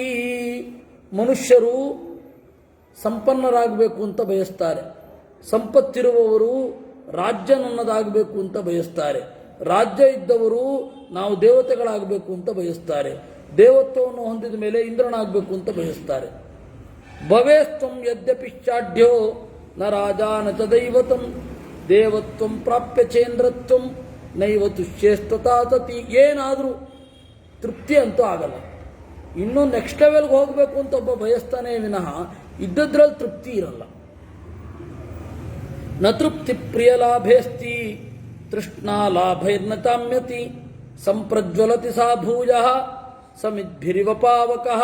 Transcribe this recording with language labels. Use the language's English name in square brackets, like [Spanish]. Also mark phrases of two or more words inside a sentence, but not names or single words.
[Kannada] ಮನುಷ್ಯರು ಸಂಪನ್ನರಾಗಬೇಕು ಅಂತ ಬಯಸ್ತಾರೆ. ಸಂಪತ್ತಿರುವವರು ರಾಜ್ಯ ನನ್ನದಾಗಬೇಕು ಅಂತ ಬಯಸ್ತಾರೆ. ರಾಜ್ಯ ಇದ್ದವರು ನಾವು ದೇವತೆಗಳಾಗಬೇಕು ಅಂತ ಬಯಸ್ತಾರೆ. ದೇವತ್ವವನ್ನು ಹೊಂದಿದ ಮೇಲೆ ಇಂದ್ರನಾಗಬೇಕು ಅಂತ ಬಯಸ್ತಾರೆ. [Sanskrit] ಭವೇಸ್ತ್ವಂ ಯದ್ಯಪಿಶ್ಚಾಢ್ಯೋ ನ ರಾಜ ನ ಚ ದೈವತಂ ದೇವತ್ವಂ ಪ್ರಾಪ್ಯ ಚೇಂದ್ರತ್ವಂ ನೈವ ತುಷ್ಯೇಸ್ತತಾತತಿ. [Kannada] ಏನಾದರೂ ತೃಪ್ತಿ ಅಂತೂ ಆಗಲ್ಲ. ಇನ್ನೂ [English] next level-ge [Kannada] ಹೋಗಬೇಕು ಅಂತ ಒಬ್ಬ ಬಯಸ್ತಾನೆ ವಿನಃ ಇದ್ದದ್ರಲ್ಲಿ ತೃಪ್ತಿ ಇರಲ್ಲ. [Sanskrit] ನ ತೃಪ್ತಿ ಪ್ರಿಯ ಲಾಭೇಸ್ತಿ ತೃಷ್ಣಾ ಲಾಭೈರ್ನ ತಾಮ್ಯತಿ ಸಂಪ್ರಜ್ವಲತಿ ಸಾ ಭೂಯ ಸಮಿದ್ಭಿರಿವ ಪಾವಕಃ.